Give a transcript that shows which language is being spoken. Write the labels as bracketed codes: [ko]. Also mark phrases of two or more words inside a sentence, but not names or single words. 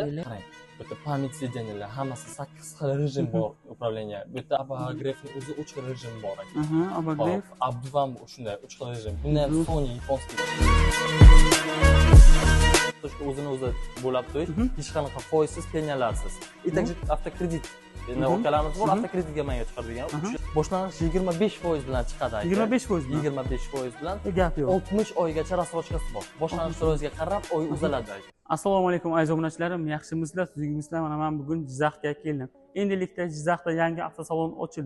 [uz] Qarang. Bu yerda [ru] память сиденьялар, [uz] hammasi 8 xil rejim bor upravlение. Bu yerda abogrefning o'zi 3 xil rejim bor ekan. Abogref. Abduvam shunday 3 xil rejim. Bunda ham Sony yaponskiy. O'zini o'zi bo'lib turib, hech qanaqa foizsiz, penyalarsiz. [ru] И также автокредит. [uz] Endi okalarimiz bor, avtokreditga menga chiqaradigan. Boshlang'ich 25% bilan chiqadi aka. 25%? 25% bilan. Gap yo'q. 60 oygacha rassrochkasi bor. Boshlang'ich ro'yizga qarab oy uzaladi aka. Assalomu alaykum aziz obunachilarim, yaxshimisizlar? Tuzukmisizlar? Mana men bugun Jizzaxga keldim. Endilikda Jizzaxda yangi avtosalon ochildi.